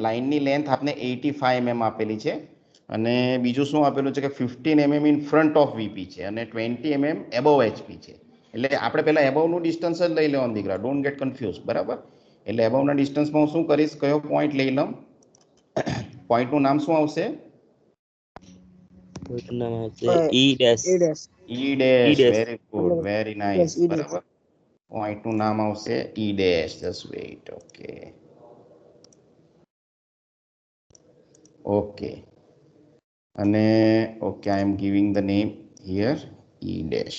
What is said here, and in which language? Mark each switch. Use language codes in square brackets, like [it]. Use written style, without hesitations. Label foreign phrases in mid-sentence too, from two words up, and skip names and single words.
[gu] લાઇનની લેન્થ આપને 85 mm આપેલી છે, અને બીજું શું આપેલું છે કે 15 mm [en] in front of VP [gu] છે અને 20 mm એબવ HP છે. એટલે આપણે પહેલા એબવનું ડિસ્ટન્સ જ લઈ લેવાનું દીકરા, [en] don't get confuse, [gu] બરાબર. એટલે એબવના ડિસ્ટન્સમાં હું શું કરીશ, કયો પોઈન્ટ લઈ લઉં? પોઈન્ટનું નામ શું આવશે? પોઈન્ટનું નામ આવશે E ડેશ. [en] A dash. E dash. dash. very good, very nice, Yes, E dash. [gu] બરાબર. પોઈન્ટનું નામ આવશે E ડેશ. [en] just wait. okay, okay. અને okay, I am giving the name here E dash.